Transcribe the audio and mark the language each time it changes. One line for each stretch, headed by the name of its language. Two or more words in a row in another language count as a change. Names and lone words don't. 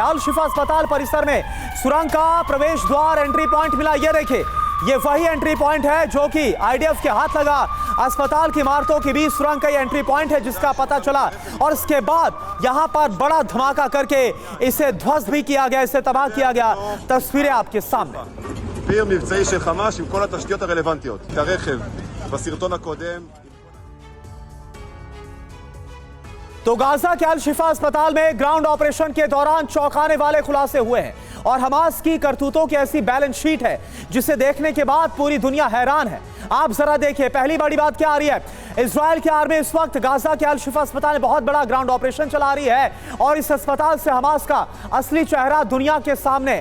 Hindi: अल शिफा अस्पताल परिसर में सुरंग का प्रवेश द्वार,
English: entry point
Hindi: मिला। ये देखिए, ये वही
English: entry point
Hindi: है जो कि आईडीएफ के हाथ लगा। अस्पताल की इमारतों के बीच सुरंग का ये
English: entry point
Hindi: है जिसका पता चला, और इसके बाद यहां पर बड़ा धमाका करके इसे ध्वस्त भी किया गया, इसे तबाह किया गया। तस्वीरें आपके सामने।
Hebrew: פיר מבצעי של חמאס עם כל התשתיות הרלוונטיות. את הרכב בסרטון הקודם.
Hindi: तो गाजा के अल शिफा अस्पताल में
English: ground operation
Hindi: के दौरान चौंकाने वाले खुलासे हुए हैं, और हमास की करतूतों की ऐसी
English: balance sheet
Hindi: है जिसे देखने के बाद पूरी दुनिया हैरान है। आप जरा देखिए, पहली बड़ी बात क्या आ रही है, इजराइल की आर्मी इस वक्त गाजा के अल शिफा अस्पताल में बहुत बड़ा
English: ground operation
Hindi: चला रही है, और इस अस्पताल से हमास का असली चेहरा दुनिया के सामने।